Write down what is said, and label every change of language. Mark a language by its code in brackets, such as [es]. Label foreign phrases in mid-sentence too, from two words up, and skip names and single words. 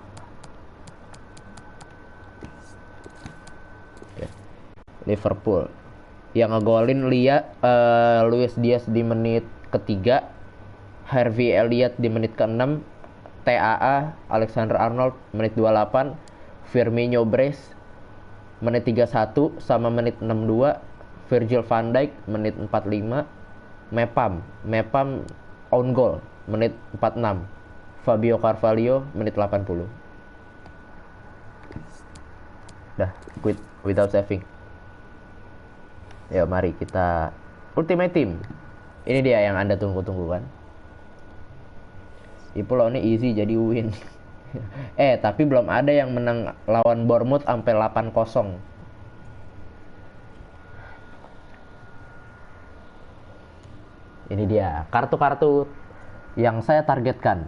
[id] Liverpool yang ngegolin Luis Diaz di menit ketiga, Harvey Elliott di menit ke-6, TAA Alexander Arnold menit 28, Firmino brace menit 31 sama menit 62. Virgil van Dijk menit 45. Mepam [en] own goal [id] menit 46. Fabio Carvalho menit 80. Dah, [en] quit without saving. [id] Ya, mari kita Ultimate Team. Ini dia yang Anda tunggu-tunggu kan. Ipul lawannya easy jadi win. Tapi belum ada yang menang lawan Bournemouth sampai 8-0. Ini dia kartu-kartu yang saya targetkan.